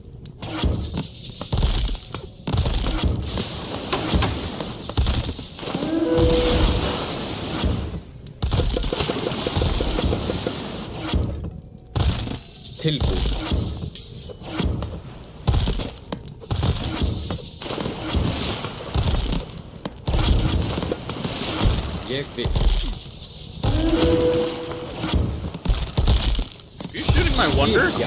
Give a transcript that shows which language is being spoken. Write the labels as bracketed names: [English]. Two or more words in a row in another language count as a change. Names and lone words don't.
[Icelandic] Tilbúin. Ég vil. [English] Are you shooting my wonder? [Icelandic] Já.